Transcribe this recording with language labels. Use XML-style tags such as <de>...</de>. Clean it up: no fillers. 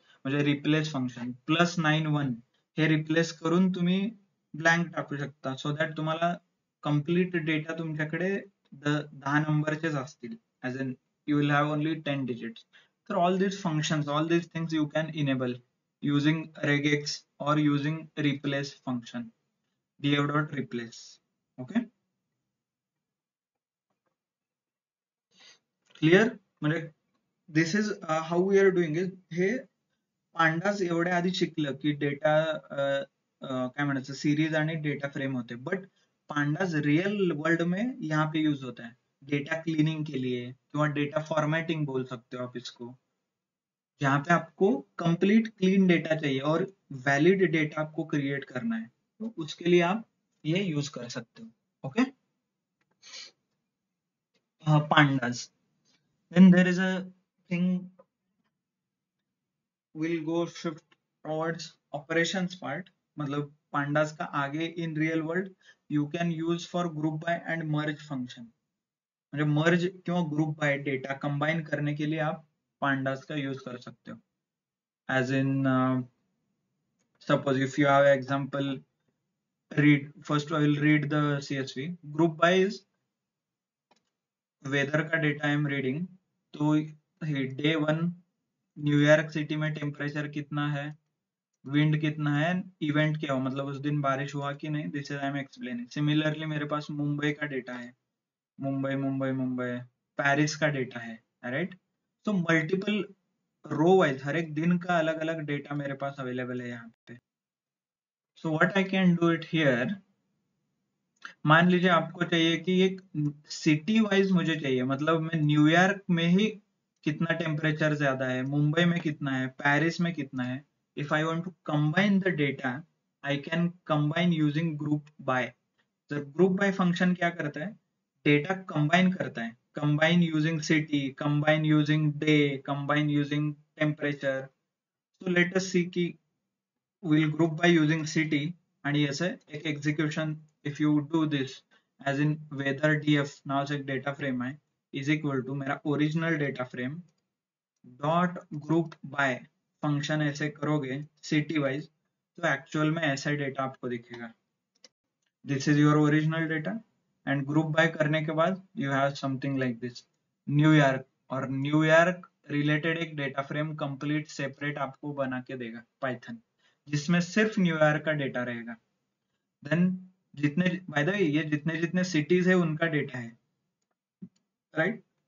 <mr>म्हणजे replace function +91 हे replace करून तुम्ही ब्लँक टाकू शकता,</mr> <en>so that</en> <mr>तुम्हाला कम्प्लीट डेटा तुमच्याकडे 10 नंबरचेच असतील,</mr> <en>As in you will have only 10 digits. तर all these functions, all these things you can enable using regex or using replace function, df.replace. Okay, clear?</en> <hi>म्हणजे</hi> <en>this is how we are doing is,</en> <mr>हे pandas एवढ्या आधी शिकलं की data काय म्हणायचं series आणि डेटा फ्रेम होते,</mr> <hi>but pandas real world में यहाँ पे यूज होता है डेटा क्लीनिंग के लिए, किंवा डेटा फॉर्मेटिंग बोल सकते हो आप इसको, जहाँ पे आपको कंप्लीट क्लीन डेटा चाहिए और वैलिड डेटा आपको क्रिएट करना है, तो उसके लिए आप ये यूज कर सकते हो.</hi> <en>Okay, pandas. Then there is a thing, we'll go shift towards operations part. मतलब pandas का आगे in real world you can use for group by and merge function.</en> <hi>म्हणजे merge किंवा group by डेटा combine करने के लिए आप pandas का यूज कर सकते हो.</hi> <en>As in suppose if you have example, read first, I will read the CSV.</en> <hi>Group by is weather का डेटा आई एम रीडिंग, तो डे 1 न्यूयॉर्क सिटी में टेम्परेचर कितना है, विंड कितना है, इवेंट क्या हो, मतलब उस दिन बारिश हुआ कि नहीं,</hi> <en>This is I am explaining.</en> <hi>Similarly मेरे पास मुंबई का डेटा है, मुंबई मुंबई मुंबई, पेरिस का डेटा है, राइट. तो मल्टीपल रो वाइज हर एक दिन का अलग अलग डेटा मेरे पास अवेलेबल है यहाँ पे.</hi> <en>so what I can do it here,</en> <hi>मान लीजिए आपको चाहिए कि एक सिटी वाइज मुझे चाहिए, मतलब मैं न्यूयॉर्क में ही कितना टेम्परेचर ज्यादा है, मुंबई में कितना है, पेरिस में कितना है.</hi> <en>If I want to combine the data, I can combine using group by.</en> <hi>तो ग्रुप बाय फंक्शन क्या करता है, डेटा कंबाइन करता है, combine using city, combine using day, combine using temperature.</hi> <en>so let us see की we'll group by using city,</en> <mr>आणि याचं एक execution</mr> <en>if you do this</en> <hi>as in weather df</hi> <mr>नावाचं एक डेटा फ्रेम आहे,</mr> <hi>इज इक्वल टू मेरा original data frame dot group by function ऐसे करोगे सिटी वाइज, तो एक्चुअल में ऐसा डेटा आपको दिखेगा.</hi> <en>this is your original data,</en> <hi>and group by करने के बाद you have something like this New York, और न्यूयॉर्क रिलेटेड एक डेटा फ्रेम कंप्लीट सेपरेट आपको बना के देगा पाइथन, जिसमें सिर्फ न्यूयॉर्क का डेटा रहेगा. देन जितने, बाय द वे, ये जितने जितने सिटीज है उनका डेटा है, राइट.</hi>